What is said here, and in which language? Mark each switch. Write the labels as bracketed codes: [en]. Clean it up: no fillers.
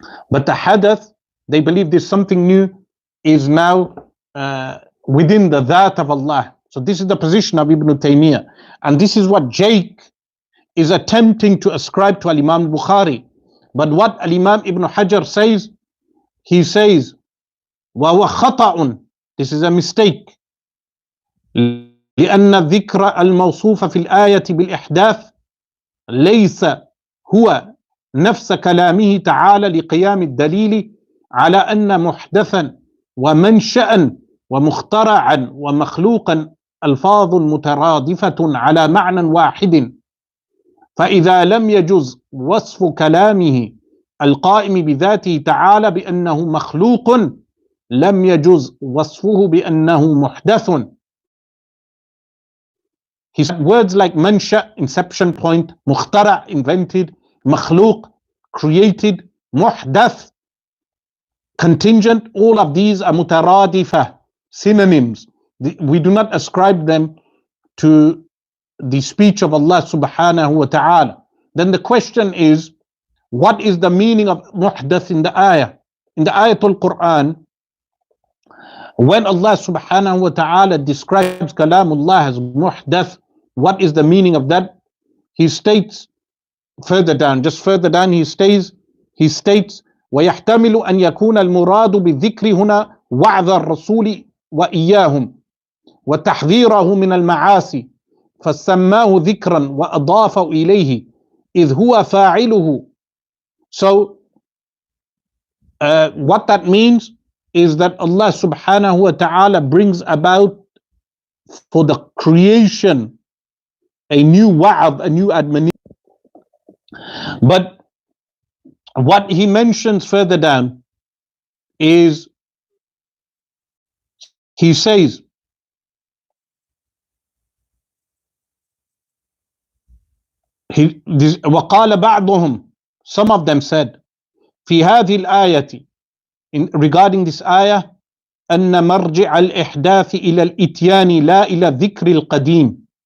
[en] But the hadath, they believe this something new is now within the that of Allah. So this is the position of Ibn Taymiyyah. And this is what Shaykh is attempting to ascribe to Al-Imam Bukhari. But what Al-Imam Ibn Hajar says, he says, [ar] وَهُوَ خَطَأٌ. [en] This is a mistake. [ar] لأن الذكر الموصوف في الآية بالإحداث ليس هو نفس كلامه تعالى لقيام الدليل على أن محدثا ومنشأ ومخترعا ومخلوقا ألفاظ مترادفة على معنى واحد، فإذا لم يجز وصف كلامه القائم بذاته تعالى بأنه مخلوق لم يجز وصفه بأنه محدث. [en] He said words like mansha, inception point, mukhtara, invented, makhluq, created, muhdath, contingent, all of these are mutaradifah, synonyms. We do not ascribe them to the speech of Allah subhanahu wa ta'ala. Then the question is, what is the meaning of muhdath in the ayah? In the ayatul Quran, when Allah subhanahu wa ta'ala describes kalamullah as muhdath, what is the meaning of that? He states further down, he states [ar] وَيَحْتَمِلُ أَنْ يَكُونَ الْمُرَادُ بِالذِّكْرِ هُنَا وَعْظَ الرَّسُولِ وَإِيَّاهُمْ وَتَحْذِيرَهُ مِنَ الْمَعَاصِي فَسَمَّاهُ ذِكْرًا وَأَضَافَ إِلَيْهِ إِذْ هُوَ فَاعِلُهُ. [en] So what that means is that Allah subhanahu wa ta'ala brings about for the creation a new wa'ad, a new admonition. But what he mentions further down is, he says, [ar] وقال بعضهم, [en] some of them said, [ar] في هذه الآية, [en] regarding this ayah, [ar] أن مرجع الإحداث إلى الإتيان لا إلى الذكر القديم.